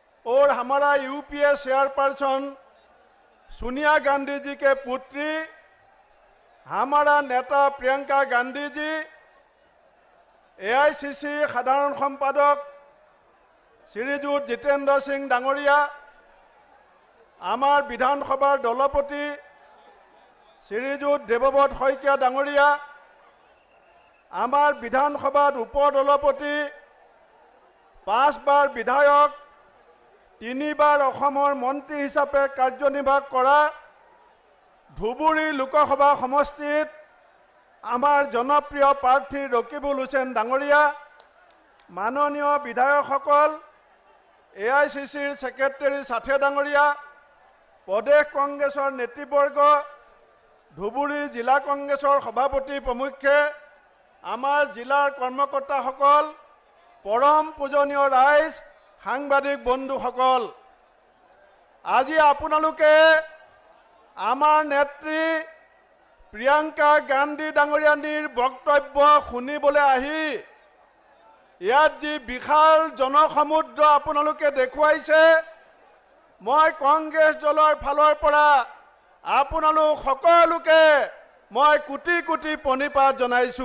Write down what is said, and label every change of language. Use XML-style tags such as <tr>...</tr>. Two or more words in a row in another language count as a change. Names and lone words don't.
<hi>और हमारा यूपीए चेयरपर्सन सोनिया गांधी जी</hi> <as>के पुत्री हमारा नेता प्रियंका गांधी जी, AICC সাধাৰণ সম্পাদক শ্ৰীযুত জিতেন্দ্ৰ সিং ডাঙৰীয়া, আমাৰ বিধানসভাৰ দলপতি শ্ৰীযুত দেৱব্ৰত শইকীয়া ডাঙৰীয়া, আমাৰ বিধানসভাৰ উপদলপতি 5 বাৰ বিধায়ক 3 বাৰ অসমৰ মন্ত্ৰী হিচাপে কাৰ্যনিৰ্বাহ কৰা ধুবুৰী লোকসভা সমষ্টিত আমাৰ জনপ্ৰিয় প্ৰাৰ্থী ৰকিবুল হুছেইন ডাঙৰীয়া, মাননীয় বিধায়কসকল, AICCৰ ছেক্ৰেটাৰী সাথে ডাঙৰীয়া, প্ৰদেশ কংগ্ৰেছৰ নেতৃবৰ্গ, ধুবুৰী জিলা কংগ্ৰেছৰ সভাপতি প্ৰমুখে, আমাৰ জিলাৰ কৰ্মকৰ্তাসকল, পৰম পূজনীয় ৰাইজ, সাংবাদিক বন্ধুসকল, আজি আপোনালোকে আমাৰ নেত্ৰী প্ৰিয়ংকা গান্ধী ডাঙৰীয়ানীৰ বক্তব্য শুনিবলৈ আহি ইয়াত যি বিশাল জনসমুদ্ৰ আপোনালোকে দেখুৱাইছে, মই কংগ্ৰেছ দলৰ ফালৰ পৰা আপোনালোক সকলোকে মই কোটি কোটি প্ৰণিপাত জনাইছো।</as>